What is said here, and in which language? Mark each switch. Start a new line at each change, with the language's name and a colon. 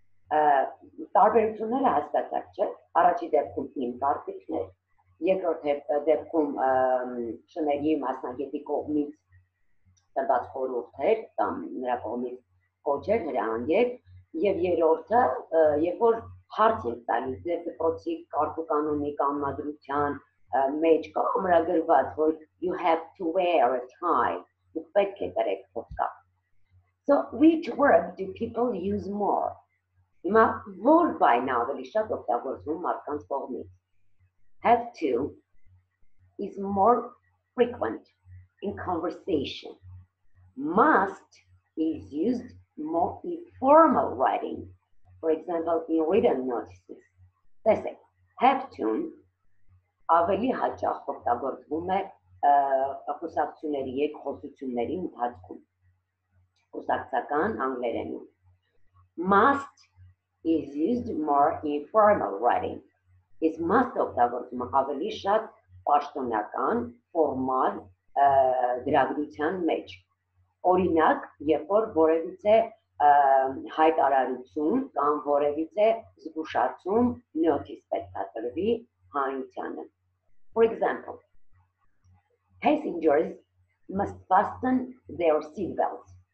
Armenian: Տարբերությունները հաստատակ չէ։ Առաջի դեպքում իմ կարծիքն է, երկրորդ դեպքում շների մասնագետի կողմից տրված խորհուրդեր կամ նրա կողմից կոչեր, հրահանգեր, եւ երրորդը, երբ որ հարց ենք տալիս ձեր դպրոցի կարգուկանոնի կանոնադրության մեջ կա ամրագրված, որ
English: you have to wear a tie,
Armenian: դուք պետք է կրեք փոստակ։
English: So which word do people use more?
Armenian: Հիմա որ բայն ավելի շատ օգտագործվում մարդկանց կողմից?
English: Have to is more frequent in conversation. Must is used more in formal writing. For example, in written notices.
Armenian: Տեսեք, have to ավելի հաճախ օգտագործվում է խոսակցությունների եւ խոսությունների ընթացքում։ Խոսակցական անգլերենում.
English: Must is used more in formal writing.
Armenian: Is must օգտագործումը ավելի շատ պաշտոնական, ֆորմալ գրագրության մեջ։ Օրինակ, երբ որ որևիցե հայտարարություն կամ որևիցե զգուշացում notice պետք է տրվի հանրությանը.
English: For example, passengers must fasten their seatbelts.